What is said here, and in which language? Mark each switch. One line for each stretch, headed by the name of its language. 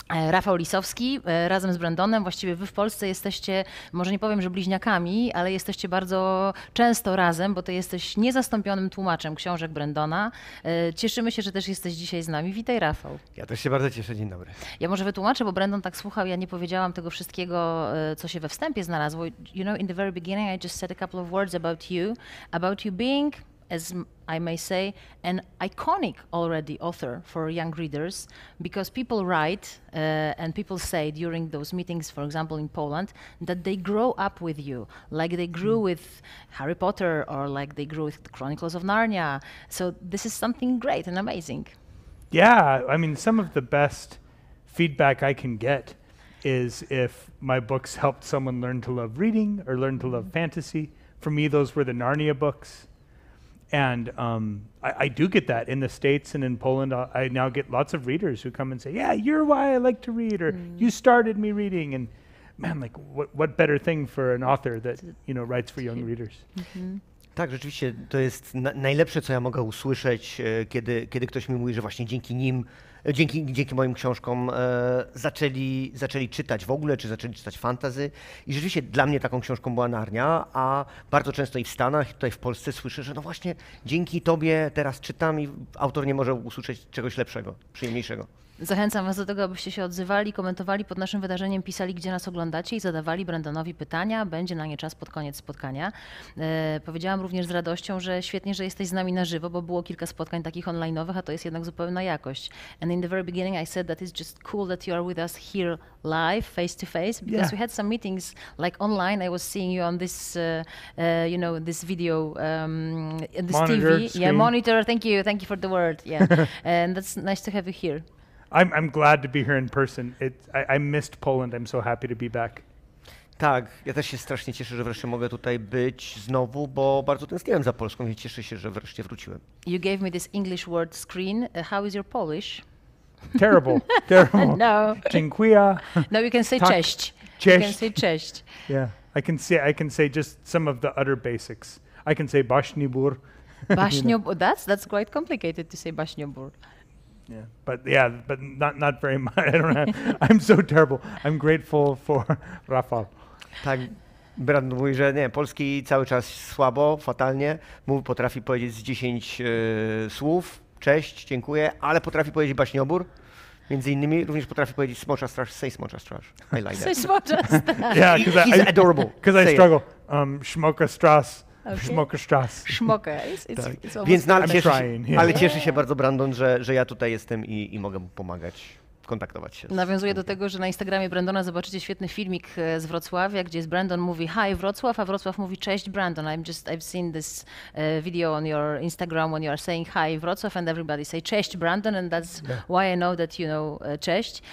Polish: Rafał Lisowski razem z Brandonem, właściwie wy w Polsce jesteście, może nie powiem, że bliźniakami, ale jesteście bardzo często razem, bo ty jesteś niezastąpionym tłumaczem książek Brandona. Cieszymy się, że też jesteś dzisiaj z nami. Witaj, Rafał. Ja też się bardzo cieszę. Dzień dobry. Ja może wytłumaczę, bo Brandon tak słuchał, ja nie powiedziałam tego wszystkiego, co się we wstępie znalazło.
English: You know, in the very beginning I just said a couple of words about you being, as I may say, an iconic already author for young readers, because people write and people say during those meetings, for example in Poland, that they grow up with you, like they grew with Harry Potter or like they grew with the Chronicles of Narnia. So this is something great and amazing. Yeah, I mean, some of the best feedback I can get is if my books helped someone learn to love reading or learn to love fantasy. For me, those were the Narnia books. And I do get that in the States and in Poland. I now get lots of readers who come and say, yeah, you're why I like to read, or you started me reading. And man, like what better thing for an author that, you know, writes for young readers.
Polish: Tak, rzeczywiście to jest najlepsze, co ja mogę usłyszeć, kiedy ktoś mi mówi, że właśnie dzięki nim, dzięki moim książkom zaczęli czytać w ogóle, czy zaczęli czytać fantasy. I rzeczywiście dla mnie taką książką była Narnia, a bardzo często i w Stanach, i tutaj w Polsce słyszę, że no właśnie dzięki tobie teraz czytam i autor nie może usłyszeć czegoś lepszego, przyjemniejszego. Zachęcam Was do tego, abyście się odzywali, komentowali pod naszym wydarzeniem, pisali, gdzie nas oglądacie i zadawali Brandonowi pytania. Będzie na nie czas pod koniec spotkania. Powiedziałam również z radością, że świetnie, że jesteś z nami na żywo, bo było kilka spotkań takich online'owych, a to jest jednak zupełna jakość.
English: And in the very beginning I said that it's just cool that you are with us here live, face to face, because we had some meetings like online. I was seeing you on this, you know, this video, this Monitor, TV. screen. Yeah, monitor. Thank you for the word. Yeah, and that's nice to have you here. I'm glad to be here in person. I missed Poland. I'm so happy to be back.
Polish: Tak, ja też się strasznie cieszę, że wreszcie mogę tutaj być znowu, bo bardzo tęskniłem za Polską i cieszę się, że wreszcie wróciłem.
English: You gave me this English word screen. How is your Polish? Terrible. No.
Polish: Dziękuję.
English: No, you can say
Polish: Tak. cześć. Cześć.
English: You can say cześć. Yeah, I can say just some of the utter basics. I can say Bashnibur.
Polish: Baśniobór.
English: That's quite complicated to say baśniobór. Yeah, but not very much. I don't have. I'm so terrible. I'm grateful for Rafał.
Polish: Tak, Brandon mówi, że nie, polski cały czas słabo, fatalnie. Potrafi powiedzieć z 10 słów, cześć, dziękuję, ale potrafi powiedzieć baśniobór. Między innymi również potrafi powiedzieć smocza straż, say smocza straż.
English: I like that. Say smocza straż. Yeah, because He's adorable. Because I Say struggle. Schmoka Strass. Okay. Schmoka Strass.
Polish: Szmokę. Więc
English: I'm trying, yeah.
Polish: ale cieszy się bardzo Brandon, że ja tutaj jestem i mogę mu pomagać kontaktować się. Nawiązuję do tego, że na Instagramie Brandona zobaczycie świetny filmik z Wrocławia, gdzie jest Brandon mówi hi Wrocław, a Wrocław mówi cześć Brandon.
English: I've seen this video on your Instagram when you are saying hi Wrocław and everybody say cześć Brandon and that's why I know that you know cześć.